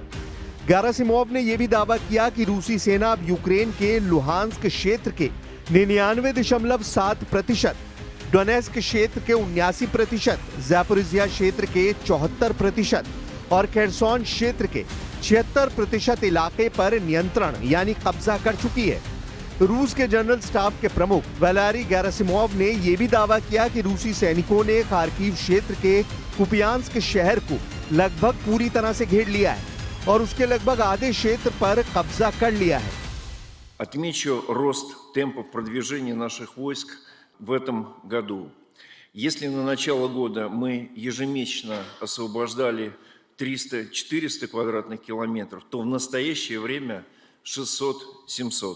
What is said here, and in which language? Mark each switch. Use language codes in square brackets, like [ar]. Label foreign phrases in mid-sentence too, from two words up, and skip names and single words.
[hi] गेरासिमोव ने यह भी दावा किया कि रूसी सेना अब यूक्रेन के लुहांस्क क्षेत्र के 99.7%, डोनेस्क क्षेत्र के 79%, ज़ैपोरिज़िया क्षेत्र के 74% और खेर्सोन क्षेत्र के 76% इलाके पर नियंत्रण यानी कब्जा कर चुकी है। रूस के जनरल स्टाफ के प्रमुख वालेरी गेरासिमोव ने यह भी दावा किया कि रूसी सैनिकों ने खार्किव क्षेत्र के कुपियांस्क शहर को लगभग पूरी तरह से घेर लिया है और उसके लगभग आधे क्षेत्र पर कब्जा कर लिया है। [ru] Отмечу рост темпов продвижения наших войск в этом году. Если на начало года мы ежемесячно освобождали 300-400 квадратных километров, то в настоящее время 600-700.